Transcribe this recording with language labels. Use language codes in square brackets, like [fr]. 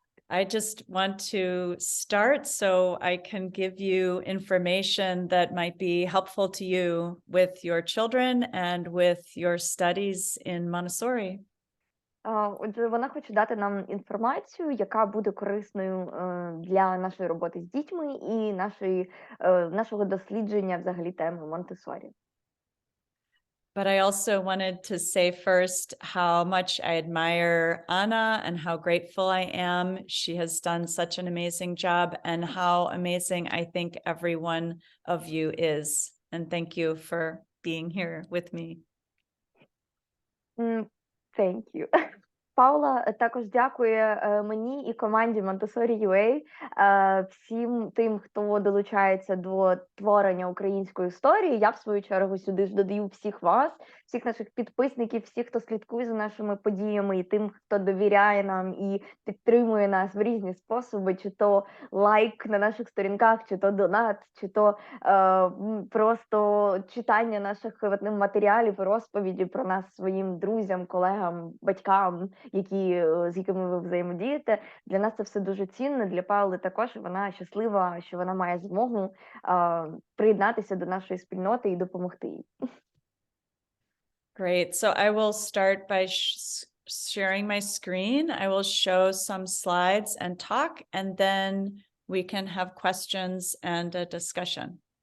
[en] I just want to start so I can give you information that might be helpful to you with your children and with your studies in Montessori. [uk] Отже, вона хоче дати нам інформацію, яка буде корисною для нашої роботи з дітьми і нашого дослідження взагалі теми Монтессорі. [en] But I also wanted to say first how much I admire Anna and how grateful I am. She has done such an amazing job, and how amazing I think every one of you is. And thank you for being here with me. Thank you. [uk] Паула також дякує мені і команді Montessori UA, всім тим, хто долучається до творення української історії. Я, в свою чергу, сюди ж додаю всіх вас, всіх наших підписників, всіх, хто слідкує за нашими подіями, і тим, хто довіряє нам і підтримує нас в різні способи, чи то лайк на наших сторінках, чи то донат, чи то просто читання наших матеріалів, розповіді про нас своїм друзям, колегам, батькам, з якими ви взаємодієте. Для нас це все дуже цінно, для Паули також. Вона щаслива, що вона має змогу приєднатися до нашої спільноти і допомогти їй. [en] Great. So I will start by sharing my screen. I will show some slides and talk, and then we can have questions and a discussion.